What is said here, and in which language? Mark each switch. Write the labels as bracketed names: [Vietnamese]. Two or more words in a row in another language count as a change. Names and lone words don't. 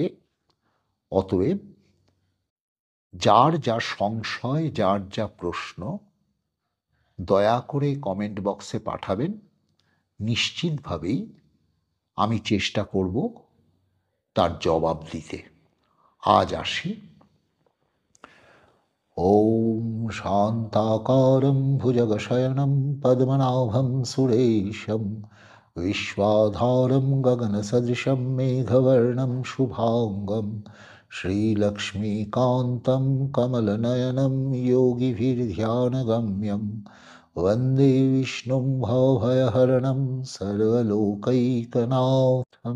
[Bangla] অতএব যার যা সংশয়, যার যা প্রশ্ন দয়া করে কমেন্ট বক্সে পাঠাবেন। নিশ্চিতভাবেই আমি চেষ্টা করব তার জবাব দিতে। আজ আসি। [Sanskrit] ॐ शान्ताकारं भुजगशयनं पद्मनाभं सुरेशं विश्वाधारं गगनसदृशं मेघवर्णं शुभाङ्गं श्रीलक्ष्मीकान्तं कमलनयनं योगिभिर्ध्यानगम्यं वन्दे विष्णुं भवभयहरणं सर्वलोकैकनाथम्।